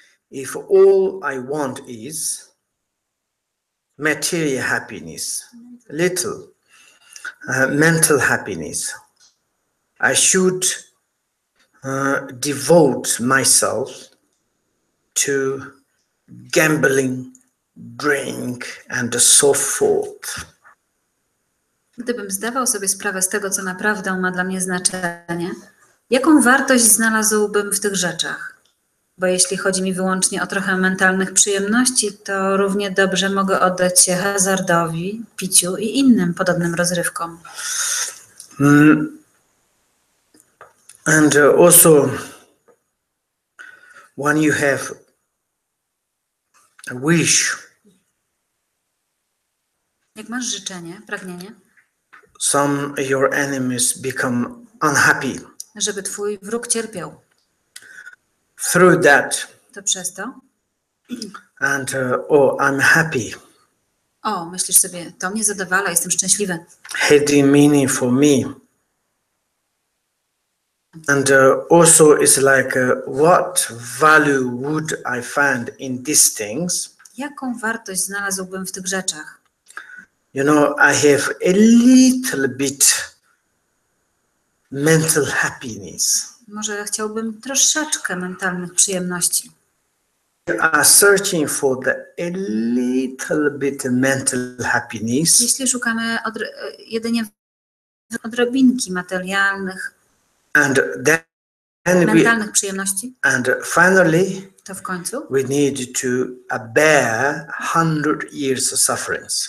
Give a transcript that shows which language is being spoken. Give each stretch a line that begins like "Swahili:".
English: If all I want is material happiness, little mental happiness, I should devote myself to gambling, drink, and so forth.
Polish: Gdybym zdawał sobie sprawę z tego, co naprawdę ma dla mnie znaczenie, jaką wartość znalazłbym w tych rzeczach? Bo jeśli chodzi mi wyłącznie o trochę mentalnych przyjemności, to równie dobrze mogę oddać się hazardowi, piciu i innym podobnym rozrywkom.
English: And also, when you have a wish,
Polish: jak masz życzenie, pragnienie,
English: some your enemies become unhappy.
Polish: Żeby twój wróg cierpiał.
English: Through that.
Polish: To przez to.
English: And I'm happy.
Polish: O, myślisz sobie, to mnie zadowala, jestem szczęśliwy.
English: Hidden meaning for me. And also it's like what value would I find in these things?
Polish: Jaką wartość znalazłbym w tych rzeczach?
English: You know, I have a little bit mental happiness.
Polish: Może chciałbym troszeczkę mentalnych przyjemności.
English: Are searching for a little bit mental happiness.
Polish: Jeśli szukamy jedynie odrobinki materialnych, mentalnych przyjemności,
English: and finally,
Polish: to w końcu
English: we need to bear 100 years of sufferings.